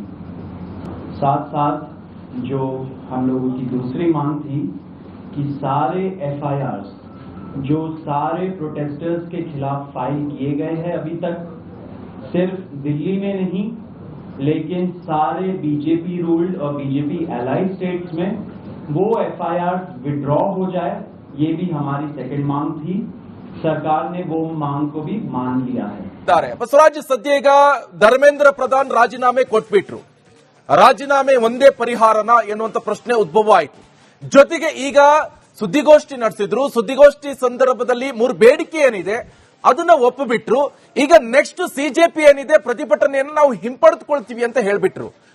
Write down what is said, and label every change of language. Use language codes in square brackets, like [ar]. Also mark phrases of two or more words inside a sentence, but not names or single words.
[hi] साथ साथ जो हम लोगों की दूसरी मांग थी कि सारे एफआईआर जो सारे प्रोटेस्टर्स के खिलाफ फाइल किए गए हैं अभी तक, सिर्फ दिल्ली में नहीं लेकिन सारे [en] BJP ruled [hi] और [en] BJP allied states [hi] में वो [en] FIR withdraw [hi] हो जाए, ये भी हमारी सेकंड मांग थी। सरकार ने वो मांग को भी मान लिया है। [kn] ಬಸವರಾಜ್ ಸದ್ಯ ಈಗ ಧರ್ಮೇಂದ್ರ ಪ್ರಧಾನ್ ರಾಜೀನಾಮೆ ಕೊಟ್ಬಿಟ್ರು. ರಾಜೀನಾಮೆ ಒಂದೇ ಪರಿಹಾರನ ಎನ್ನುವಂತ ಪ್ರಶ್ನೆ ಉದ್ಭವ ಆಯಿತು. ಜೊತೆಗೆ ಈಗ ಸುದ್ದಿಗೋಷ್ಠಿ ನಡೆಸಿದ್ರು. ಸುದ್ದಿಗೋಷ್ಠಿ ಸಂದರ್ಭದಲ್ಲಿ 3 ಬೇಡಿಕೆ ಏನಿದೆ ಅದನ್ನ ಒಪ್ಪಿಬಿಟ್ರು. ಈಗ ನೆಕ್ಸ್ಟ್ ಸಿಜೆಪಿ ಏನಿದೆ ಪ್ರತಿಭಟನೆಯನ್ನು ನಾವು ಹಿಂಪಡೆದುಕೊಳ್ತೀವಿ ಅಂತ ಹೇಳ್ಬಿಟ್ರು.